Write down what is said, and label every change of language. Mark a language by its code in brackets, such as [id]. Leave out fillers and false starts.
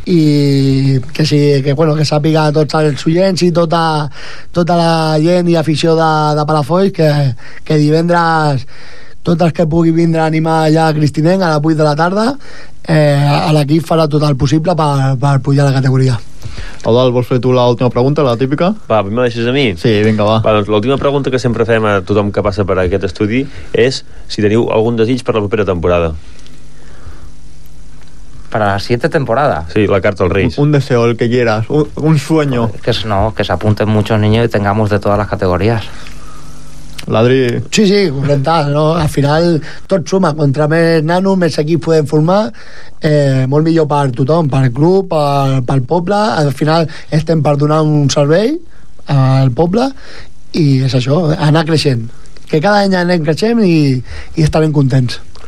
[ca] I que sí, que bueno, que sàpiga tots els oients i tota la gent i afició de Palafolls que divendres tot el que pugui vindre a animar allà a Cristinenc a les 8 de la tarda, l'equip farà tot el possible per pujar la categoria. Eudald, vols fer tu l'última pregunta, la típica? Va, me deixes a mi? Sí, vinga, va. Va, doncs l'última pregunta que sempre fem a tothom que passa per aquest estudi és si teniu algun desig per la propera temporada. Per la siguiente temporada? Sí, la carta als Reis. [es] Un deseo, el que quieras, un sueño. Que se apunten muchos niños y tengamos de todas las categorías. [ca] Ladri. Sí, sí, mental, no? Al final tot suma, contra més nanos, més equips podem formar, molt millor per tothom, per el club, per el poble. Al final estem per donar un servei al poble, i és això, anar creixent, que cada any anem creixent i estar ben contents.